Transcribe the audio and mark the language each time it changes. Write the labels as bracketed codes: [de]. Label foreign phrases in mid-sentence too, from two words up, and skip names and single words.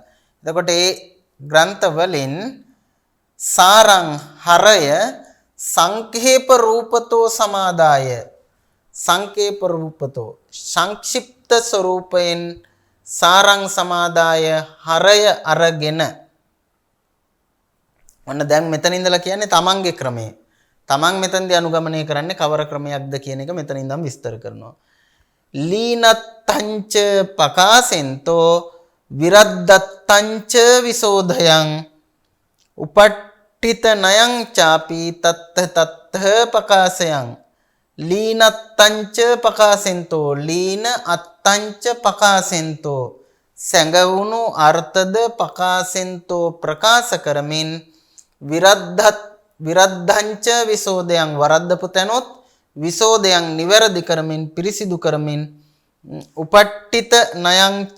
[si] එතකොට ඒ ග්‍රන්ථ වලින් සාරං හරය [pi] සංකේප රූපතෝ සමාදාය සංකේප රූපතෝ [si] සංක්ෂිප්ත ස්වરૂපයෙන් [pi] සාරං සමාදාය [si] හරය අරගෙන ඔන්න දැන් මෙතන ඉඳලා කියන්නේ තමන්ගේ ක්‍රමය. තමන් මෙතනදී අනුගමනය කරන්නේ කවර ක්‍රමයක්ද කියන එක මෙතන ඉඳන් විස්තර කරනවා. [pi] ලීනත්තංච පකාසෙන්තෝ විරද්දත්තංච විසෝධයං උපට්ඨිත නයං චාපි තත්ත පකාසයං ලීනත්තංච පකාසෙන්තෝ ලීන අත්තංච පකාසෙන්තෝ [si] සැඟවුණු අර්ථද [pi] පකාසෙන්තෝ [si] ප්‍රකාශ කරමින් [pi] විරද්ධංච විසෝධයන් [si] වරද්දපු තැනොත් විසෝධයන් නිවැරදි කරමින් පිරිසිදු කරමින් [pi] උපට්ඨිත නයංච